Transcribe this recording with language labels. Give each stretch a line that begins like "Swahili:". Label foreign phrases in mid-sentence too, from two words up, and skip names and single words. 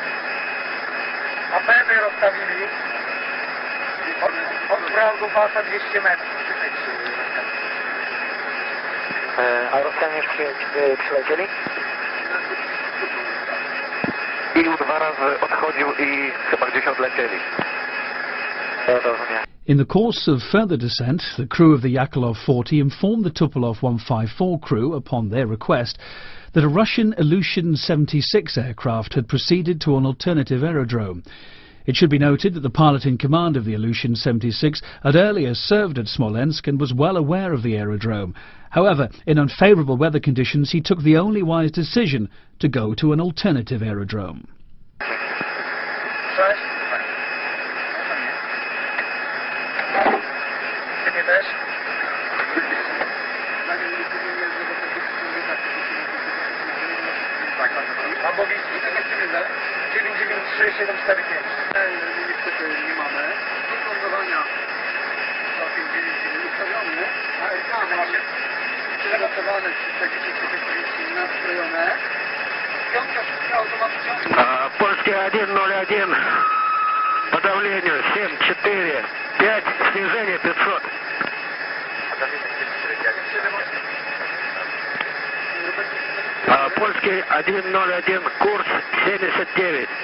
Polish: APN-y rozstawili od progu pasa 200 metrów. A Rosjanie już przylecieli? Ilu 2 razy odchodził i chyba gdzieś odlecieli.
English: In the course of further descent, the crew of the Yakolov 40 informed the Tupolev 154 crew, upon their request, that a Russian Ilyushin-76 aircraft had proceeded to an alternative aerodrome. It should be noted that the pilot in command of the Ilyushin-76 had earlier served at Smolensk and was well aware of the aerodrome. However, in unfavourable weather conditions, he took the only wise decision to go to an alternative aerodrome.
Polish: Albo widzimy, 993 745. Niestety nie mamy. Lądowania 259 ustawione, a RK przygotowane, nastrojone. Piątka wszystkie automatycznie. Polskie 101,
Russian: по давлению 7,4, 5, снижение 500. Польский 101, курс 79.